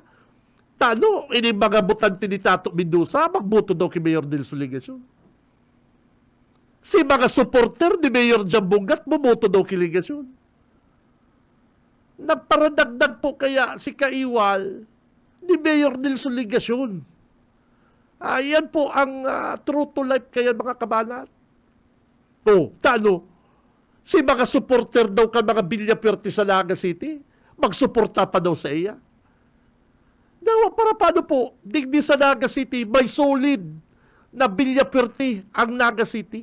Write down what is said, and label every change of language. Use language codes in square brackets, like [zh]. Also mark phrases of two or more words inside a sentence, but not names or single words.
[bik] Tano, ini mga botante ni Tato Mendoza, magbuto daw kay Mayor Nelson Ligacion. Si mga supporter ni Mayor Jambungat, bumoto daw kay Ligacion. Nagparadagdag po kaya si Kaiwal ni Mayor Nelson Ligacion. Yan po ang [en] true to life [bik] kaya mga kabanat. Tano, si mga supporter daw ka mga Villaperte sa Naga City, magsuporta pa daw sa iya. Dawa para paano po, digdi sa Naga City, may solid na Villaperte ang Naga City.